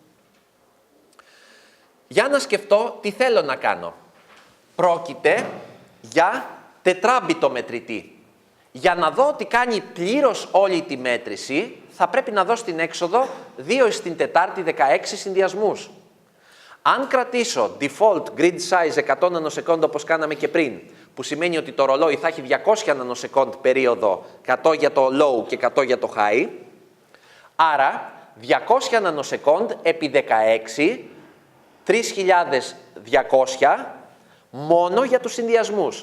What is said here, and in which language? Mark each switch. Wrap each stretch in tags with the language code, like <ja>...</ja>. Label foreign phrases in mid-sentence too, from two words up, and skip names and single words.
<el>Για να σκεφτώ τι θέλω να κάνω. Πρόκειται για τετράμπιτο μετρητή. Για να δω ότι κάνει πλήρως όλη τη μέτρηση, θα πρέπει να δω στην έξοδο 2 στην τετάρτη 16 συνδυασμούς. Αν κρατήσω</el> <en>default grid size</en> <el>100 nanosecond όπως κάναμε και πριν, που σημαίνει ότι το ρολόι θα έχει 200 nanosecond περίοδο, 100 για το low και 100 για το high, άρα 200 nanosecond επί 16, 3200 μόνο για τους συνδυασμούς.</el>